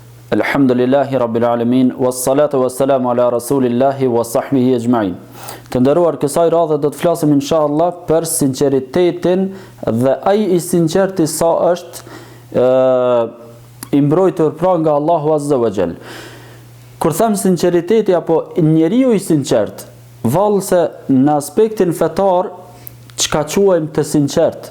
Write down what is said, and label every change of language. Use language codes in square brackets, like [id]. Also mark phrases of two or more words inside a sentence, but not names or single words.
[ar] الحمد لله رب العالمين والصلاة والسلام على رسول الله وصحبه أجمعين. [sq] Të nderuar, kësaj radhe do të flasim inshallah për sinqeritetin dhe ai I sinqerti sa është I mbrojtur pra nga Allahu [ar] عز وجل. [sq] Kur them sinqeriteti apo njeriu I sinqert, vallë se në aspektin fetar çka quajmë të sinqert.